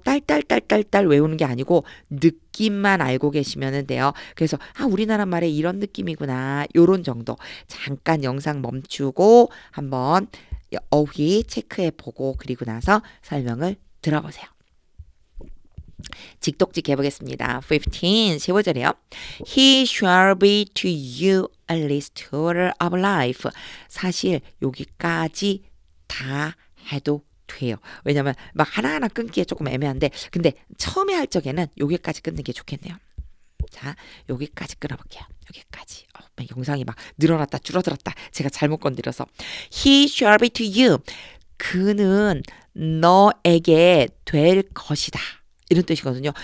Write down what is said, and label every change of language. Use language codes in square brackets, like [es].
[ko] 딸딸딸딸딸 외우는 게 아니고 느낌만 알고 계시면 돼요. 그래서 우리나라 말에 이런 느낌이구나. 요런 정도. 잠깐 영상 멈추고 한번 어휘 체크해 보고 그리고 나서 설명을 들어보세요. 직독직 해보겠습니다. 15절이요. [en] He shall be to you a restorer of life. [ko] 사실 여기까지 다 해도 돼요. 왜냐면 막 하나하나 끊기에 조금 애매한데 근데 처음에 할 적에는 여기까지 끊는 게 좋겠네요. 자, 여기까지 끊어볼게요. 여기까지. 영상이 막 늘어났다 줄어들었다. 제가 잘못 건드려서. [en] He shall be to you. [ko] 그는 너에게 될 것이다. 이런 뜻이거든요.